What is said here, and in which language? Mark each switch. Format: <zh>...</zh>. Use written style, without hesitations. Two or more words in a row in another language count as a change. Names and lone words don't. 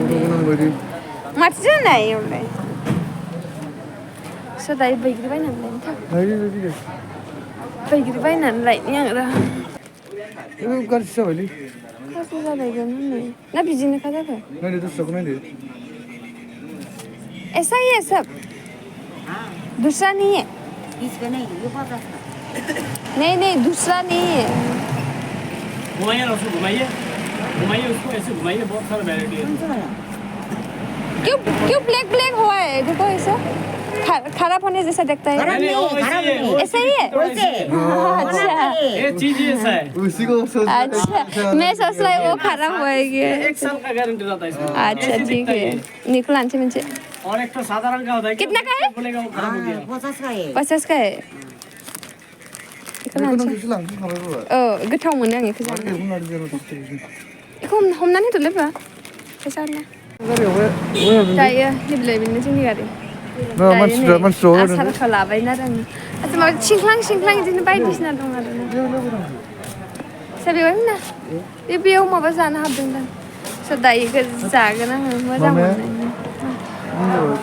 <brx>नांबायदि माथो जानाय इयावलाय स' दायो बैग्रि बायनानै लायनो थां बैग्रि बायनानै लायनि आं र' गाज्रि जाबायलै गाज्रि जालायगोन हनै ना बिदिनोखा जाखो नायदो दस्राखौ नायदो</brx> <hi>ऐसा ही है सब दूसरा नहीं है इसका नहीं ये बहुत अच्छा नहीं नहीं दूसरा नहीं है घुमाइए ना उसको घुमाइए उसको ऐसे घुमाइए बहुत सारा वैरायटी है क्यों क्यों ब्लैक ब्लैक हुआ है देखो ऐसा खराब होने जैसा दिखता है नहीं, वो ऐसे ही है, वो ऐसा ही है वैसे अच्छा ये चीज ही ऐसा है उसी को सोच अच्छा मैं सोच रहा वो खराब होएगी 1 साल का गारंटी रहता है इसमें अच्छा ठीक है निकल आंचे मुझे और एक तो साधारण का होता है कि कितना का है? बोलेगा वो खराब हो गया 50 का है 50 का है</hi> <brx>निकल आंचे गोथाव मोनो आं बेखौ जानो बेखौ हमनानै दोनलै बा फैसा हरना दायो हेबलाय बेनो जोंनि गारि आसारखौ लाबायना आरो आङो आচ্ছা माबा सिंख्लां बिदिनो बायदिसिना दं आरो ना बेवहाय ना बेयाव माबा जानो हाबदोंदां स' दायो जागोन आङो मोजां मोननायनि</brx>